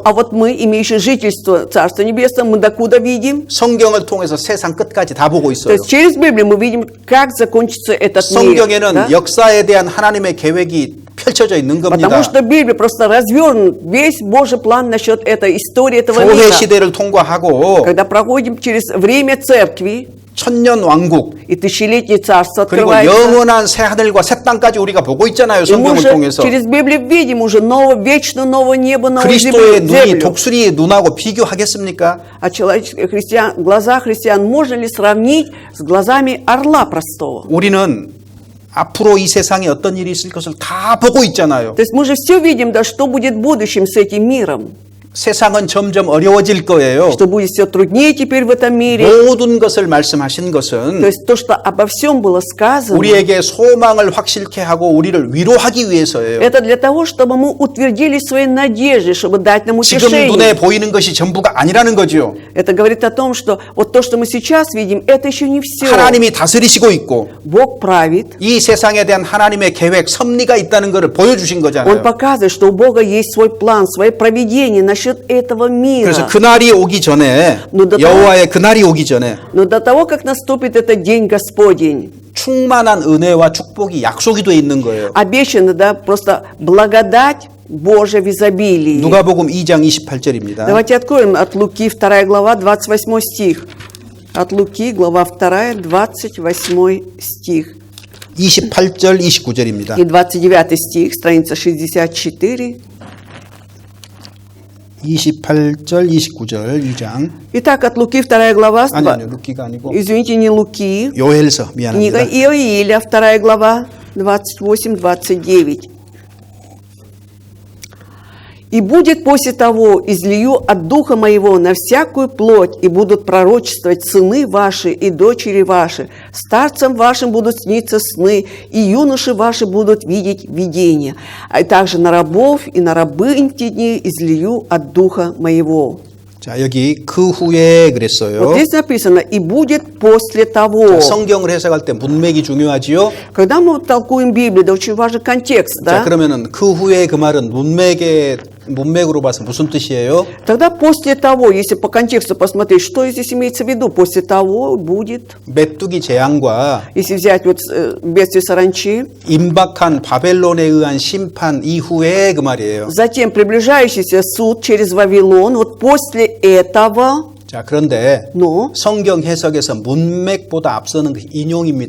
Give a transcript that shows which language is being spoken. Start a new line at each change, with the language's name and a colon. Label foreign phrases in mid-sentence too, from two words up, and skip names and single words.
Russian: А вот мы, имеющие жительство Царства Небесного, мы докуда видим?
Korean: 성경을 통해서 세상 끝까지 다 보고
Russian: То
Korean: 있어요.
Russian: есть через Библию мы видим, как закончится этот мир.
Korean: 성경에는
Russian: да?
Korean: 역사에 대한 하나님의 계획이 펼쳐져 있는 겁니다.
Russian: Потому что Библия просто развернут весь Божий план насчет этой истории этого
Korean: 교회
Russian: мира.
Korean: 시대를 통과하고
Russian: Когда проходим через время церкви,
Korean: 천년 왕국
Russian: и тысячелетнее царство
Korean: 그리고
Russian: открывается,
Korean: 영원한 새 하늘과 새 땅까지 우리가 보고 있잖아요.
Russian: и мы
Korean: 성경을
Russian: уже
Korean: 통해서.
Russian: через Библию видим уже вечно новое небо, новую
Korean: 그리스도의 눈이
Russian: землю.
Korean: 독수리의 눈하고 비교하겠습니까?
Russian: А глаза христиан можно ли сравнить с глазами орла простого?
Korean: 우리는 앞으로 이 세상에 어떤 일이 있을 것을 다 보고 있잖아요.
Russian: То есть мы же все видим, да, что будет в будущем с этим миром.
Korean: 세상은 점점 어려워질 거예요.
Russian: Что будет все труднее теперь в этом мире.
Korean: 모든 것을 말씀하신
Russian: То
Korean: 것은
Russian: есть то, что обо всем было сказано,
Korean: 우리에게 소망을 확실케 하고 우리를 위로하기 위해서예요.
Russian: это для того, чтобы мы утвердили свои надежды, чтобы дать нам
Korean: 지금
Russian: утешение.
Korean: 눈에 보이는 것이 전부가 아니라는 거죠.
Russian: Это говорит о том, что вот то, что мы сейчас видим, это еще не все.
Korean: 하나님이 다스리시고 있고
Russian: Бог правит.
Korean: 이 세상에 대한 하나님의 계획, 섭리가 있다는 것을 보여주신
Russian: Он
Korean: 거잖아요.
Russian: показывает, что у Бога есть свой план, свое провидение насчет этого
Korean: 그래서
Russian: мира.
Korean: 그날이 오기 전에 여호와의 그날이 오기 전에
Russian: Но до того, как наступит этот день Господень,
Korean: 충만한 은혜와 축복이 약속이 돼 있는 거예요.
Russian: обещано, да, просто благодать Божия в изобилии.
Korean: 누가복음 2장 28절입니다.
Russian: Давайте откроем от Луки 2 глава, 28 стих. От Луки, глава 2, 28 стих.
Korean: 28절 29절입니다.
Russian: И 29 стих, страница 64.
Korean: 28절 29절 2장.
Russian: Итак, от Луки 2 глава,
Korean: 아니요. 루키가 아니고
Russian: извините, не Луки,
Korean: 요엘서
Russian: книга
Korean: 미안합니다.
Russian: Иоиля, 2 глава, 28-29. «И будет после того, излию от Духа Моего на всякую плоть, и будут пророчествовать сыны ваши и дочери ваши, старцам вашим будут сниться сны, и юноши ваши будут видеть видения, а также на рабов и на рабынь в те дни излию от Духа Моего».
Korean: 자, 여기 그 후에
Russian: Вот
Korean: 그랬어요.
Russian: здесь написано «и будет после того».
Korean: 성경을 해석할 때 문맥이 중요하지요.
Russian: Когда мы толкуем Библию, да, очень важен контекст,
Korean: 자,
Russian: да?
Korean: 그러면은 그 후에 그 말은 문맥으로 봐서 무슨 뜻이에요?
Russian: Тогда после того, если по контексту посмотреть, что здесь имеется в виду, после того будет,
Korean: 메뚜기 재앙과
Russian: если взять вот бедствие саранчи,
Korean: 임박한 바벨론에 의한 심판 이후에 그 말이에요.
Russian: затем приближающийся суд через Вавилон, вот после этого,
Korean: 자, 그런데
Russian: но
Korean: 성경 해석에서 문맥보다 앞서는 그 인용입니다.